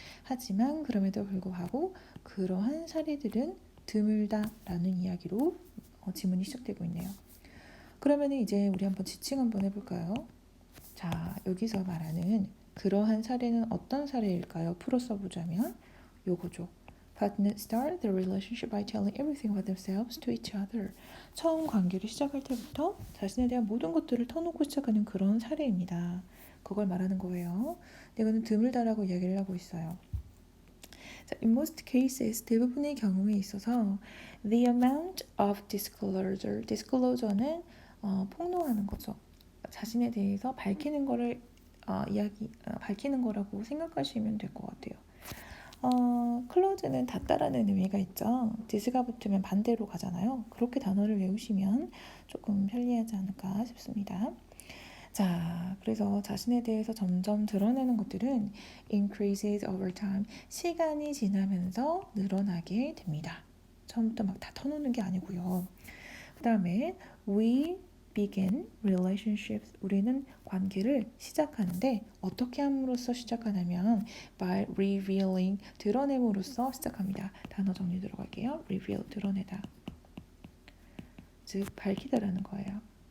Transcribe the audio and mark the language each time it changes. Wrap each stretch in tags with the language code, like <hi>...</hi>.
<ko>하지만 그럼에도 불구하고 그러한 사례들은 드물다라는 이야기로 지문이 시작되고 있네요. 그러면 이제 우리 한번 지칭 한번 해볼까요? 자, 여기서 말하는 그러한 사례는 어떤 사례일까요? 풀어 써보자면 요거죠.</ko> <en>Partners start their relationship by telling everything about themselves to each other.</en> <ko>처음 관계를 시작할 때부터 자신에 대한 모든 것들을 터놓고 시작하는 그런 사례입니다. 그걸 말하는 거예요. 이거는 드물다라고 이야기를 하고 있어요. 자,</ko> <en>in most cases,</en> <ko>대부분의 경우에 있어서</ko> <en>the amount of disclosure</en> <ko>는 폭로하는 거죠. 자신에 대해서 밝히는 거를 밝히는 거라고 생각하시면 될 것 같아요. 클로즈는 닫다라는 의미가 있죠. 디스가 붙으면 반대로 가잖아요. 그렇게 단어를 외우시면 조금 편리하지 않을까 싶습니다. 자, 그래서 자신에 대해서 점점 드러내는 것들은</ko> <en>increases over time.</en> <ko>시간이 지나면서 늘어나게 됩니다. 처음부터 막 다 터놓는 게 아니고요. 그 다음에</ko> <en>we begin relationships.</en> <ko>우리는 관계를 시작하는데 어떻게 함으로써 시작하냐면</ko> <en>by revealing.</en> <ko>드러냄으로써 시작합니다. 단어 정리 들어갈게요. reveal. 드러내다. 즉 밝히다라는 거예요.</ko>